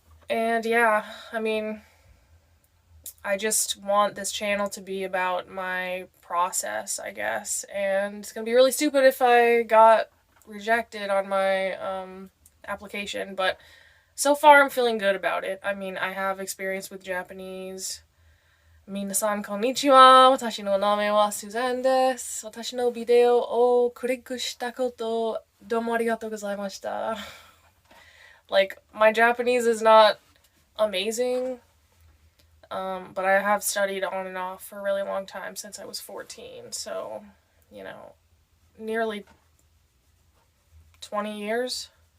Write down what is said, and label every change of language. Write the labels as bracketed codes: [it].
[en] And yeah, I mean, I just want this channel to be about my process, I guess. And it's going to be really stupid if I got rejected on my application, but so far I'm feeling good about it. I mean, I have experience with Japanese. [ja] 皆さん、こんにちは。私の名前はスザンです。私のビデオをクリックしたこと、どうもありがとうございました。 [en] Like, my Japanese is not amazing, but I have studied on and off for a really long time since I was 14. So, nearly 20 years.